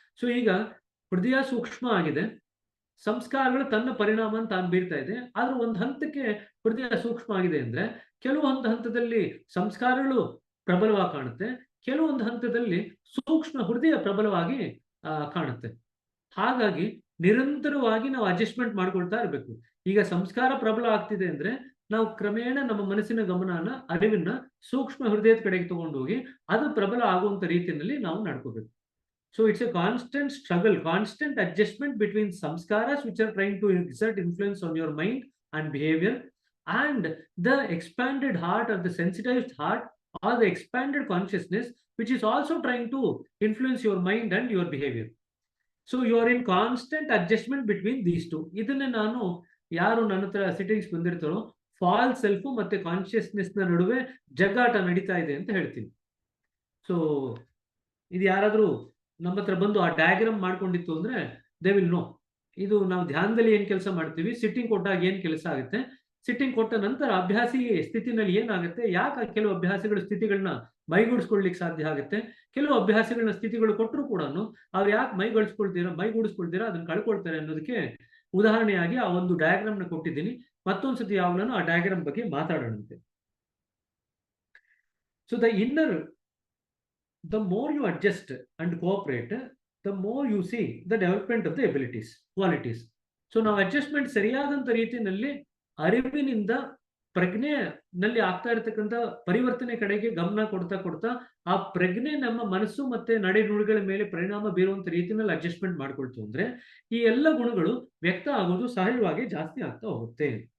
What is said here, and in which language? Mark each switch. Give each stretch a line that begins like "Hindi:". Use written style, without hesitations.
Kannada: So ಈಗ ಹೃದಯ ಸೂಕ್ಷ್ಮ ಆಗಿದೆ, ಸಂಸ್ಕಾರಗಳು ತನ್ನ ಪರಿಣಾಮ ತಾನು ಬೀರ್ತಾ ಇದೆ, ಆದ್ರೆ ಒಂದು ಹಂತಕ್ಕೆ ಹೃದಯ ಸೂಕ್ಷ್ಮ ಆಗಿದೆ ಅಂದ್ರೆ ಕೆಲವು ಹಂತದಲ್ಲಿ ಸಂಸ್ಕಾರಗಳು ಪ್ರಬಲವಾಗಿ ಕಾಣುತ್ತೆ, ಕೆಲವೊಂದು ಹಂತದಲ್ಲಿ ಸೂಕ್ಷ್ಮ ಹೃದಯ ಪ್ರಬಲವಾಗಿ ಕಾಣುತ್ತೆ. ಹಾಗಾಗಿ ನಿರಂತರವಾಗಿ ನಾವು ಅಡ್ಜಸ್ಟ್ಮೆಂಟ್ ಮಾಡ್ಕೊಳ್ತಾ ಇರಬೇಕು. ಈಗ ಸಂಸ್ಕಾರ ಪ್ರಬಲ ಆಗ್ತಿದೆ ಅಂದ್ರೆ ನಾವು ಕ್ರಮೇಣ ನಮ್ಮ ಮನಸ್ಸಿನ ಗಮನನ, ಅರಿವನ್ನ ಸೂಕ್ಷ್ಮ ಹೃದಯದ ಕಡೆಗೆ ತಗೊಂಡು ಹೋಗಿ ಅದು ಪ್ರಬಲ ಆಗುವಂತ ರೀತಿಯಲ್ಲಿ ನಾವು ನಡ್ಕೋಬೇಕು.
English: So it's a constant struggle, constant adjustment between samskaras which are trying to exert influence on your mind and behaviour and the expanded heart or the sensitized heart or the expanded consciousness which is also trying to influence your mind and your behavior. So you are in constant adjustment between these two.
Kannada: ಇದನ್ನೇ ನಾನು ಯಾರು ನನ್ನ ಹತ್ರ ಸಿಟಿಂಗ್ಸ್ ಬಂದಿರ್ತಾರೋ falls self ಮತ್ತೆ consciousness ನ ನಡುವೆ ಜಗ್ಗಾಟ ನಡೀತಾ ಇದೆ ಅಂತ ಹೇಳ್ತೀನಿ. ಸೊ ಇದು ಯಾರಾದ್ರೂ ನಮ್ಮ ಹತ್ರ ಬಂದು ಆ ಡಯಾಗ್ರಾಮ್ ಮಾಡ್ಕೊಂಡಿತ್ತು ಅಂದ್ರೆ
English: they will know
Kannada: ಇದು ನಾವು ಧ್ಯಾನದಲ್ಲಿ ಏನ್ ಕೆಲಸ ಮಾಡ್ತೀವಿ, ಸಿಟ್ಟಿಂಗ್ ಕೊಟ್ಟಾಗ ಏನ್ ಕೆಲಸ ಆಗುತ್ತೆ, ಸಿಟ್ಟಿಂಗ್ ಕೊಟ್ಟ ನಂತರ ಅಭ್ಯಾಸಿ ಸ್ಥಿತಿನಲ್ಲಿ ಏನಾಗುತ್ತೆ, ಯಾಕೆ ಕೆಲವು ಅಭ್ಯಾಸಗಳ ಸ್ಥಿತಿಗಳನ್ನ ಮೈಗೂಡಿಸ್ಕೊಳ್ಲಿಕ್ಕೆ ಸಾಧ್ಯ ಆಗುತ್ತೆ, ಕೆಲವು ಅಭ್ಯಾಸಗಳನ್ನ ಸ್ಥಿತಿಗಳು ಕೊಟ್ಟರು ಕೂಡ ಅವ್ರು ಯಾಕೆ ಮೈಗೂಡಿಸ್ಕೊಳ್ತೀರಾ ಅದನ್ನ ಕಳ್ಕೊಳ್ತಾರೆ ಅನ್ನೋದಕ್ಕೆ ಉದಾಹರಣೆಯಾಗಿ ಆ ಒಂದು ಡಯಾಗ್ರಾಮ್ ನ ಕೊಟ್ಟಿದ್ದೀನಿ. ಮತ್ತೊಂದ್ಸತಿ ಯಾವಾಗಲೂ ಆ ಡಯಾಗ್ರಾಮ್ ಬಗ್ಗೆ ಮಾತಾಡೋಣಂತೆ.
English: So the more you adjust and cooperate, the more you see the development of the abilities, qualities.
Kannada: So ನಾವು ಅಡ್ಜಸ್ಟ್ಮೆಂಟ್ ಸರಿಯಾದಂತ ರೀತಿಯಲ್ಲಿ ಅರಿವಿನಿಂದ ಪ್ರಜ್ಞೆನಲ್ಲಿ ಆಗ್ತಾ ಇರತಕ್ಕಂಥ ಪರಿವರ್ತನೆ ಕಡೆಗೆ ಗಮನ ಕೊಡ್ತಾ ಆ ಪ್ರಜ್ಞೆ ನಮ್ಮ ಮನಸ್ಸು ಮತ್ತೆ ನಡೆ ನುಡಿಗಳ ಮೇಲೆ ಪರಿಣಾಮ ಬೀರುವಂತ ರೀತಿಯಲ್ಲಿ ಅಡ್ಜಸ್ಟ್ಮೆಂಟ್ ಮಾಡ್ಕೊಳ್ತು ಅಂದ್ರೆ ಈ ಎಲ್ಲ ಗುಣಗಳು ವ್ಯಕ್ತ ಆಗೋದು ಸಹಜವಾಗಿ ಜಾಸ್ತಿ ಆಗ್ತಾ ಹೋಗುತ್ತೆ.